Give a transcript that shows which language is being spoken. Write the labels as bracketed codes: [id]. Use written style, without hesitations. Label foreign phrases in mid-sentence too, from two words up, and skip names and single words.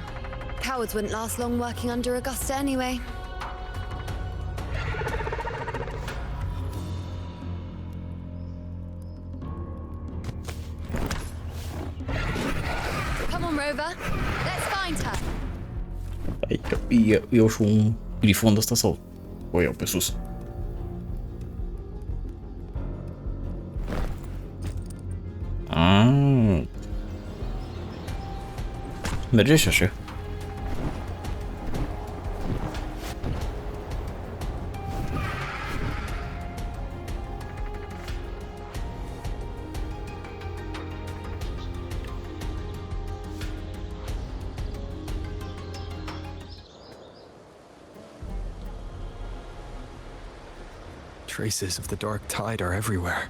[en] Cowards wouldn't last long working under Augusta anyway. Come on, Rover. Let's find her. [ro] Aici iau și un grifon de ăsta sau o iau pe sus? Merge și așa. [en] Traces of the dark tide are everywhere.